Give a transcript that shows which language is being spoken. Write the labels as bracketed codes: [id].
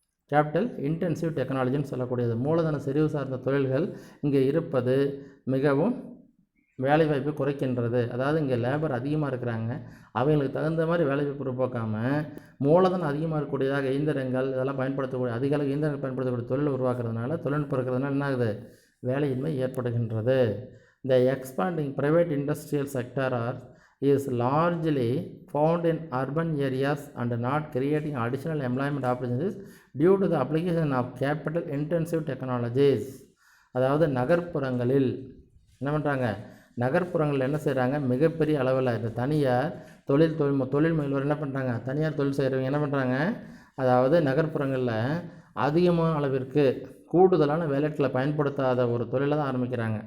[ta] Capital intensive டெக்னாலஜின்னு சொல்லக்கூடியது. மூலதன செறிவு சார்ந்த தொழில்கள் இங்கே இருப்பது மிகவும் வேலைவாய்ப்பு குறைக்கின்றது. அதாவது இங்கே லேபர் அதிகமாக இருக்கிறாங்க, அவங்களுக்கு தகுந்த மாதிரி வேலைவாய்ப்பு உருவாக்காமல் மூலதனம் அதிகமாக இருக்கக்கூடியதாக இயந்திரங்கள் இதெல்லாம் பயன்படுத்தக்கூடிய, அதிக அளவு இயந்திரங்கள் பயன்படுத்தக்கூடிய தொழில் உருவாக்குறதுனால, தொழில்நுட்பம் இருக்கிறதுனால என்ன ஆகுது, வேலையின்மை ஏற்படுகின்றது. [en] The expanding private industrial sector is largely found in urban areas and not creating additional employment opportunities due to the application of capital intensive technologies. [ta] அதாவது நகர்ப்புறங்களில் என்ன பண்ணுறாங்க, நகர்ப்புறங்களில் என்ன செய்கிறாங்க, மிகப்பெரிய அளவில் இந்த தனியார் தொழில் முயல்வோர் என்ன பண்ணுறாங்க, தனியார் தொழில் செய்கிறவங்க என்ன பண்ணுறாங்க, அதாவது நகர்ப்புறங்களில் அதிகமான அளவிற்கு கூடுதலான வேலைகளை பயன்படுத்தாத ஒரு தொழிலை தான் ஆரம்பிக்கிறாங்க.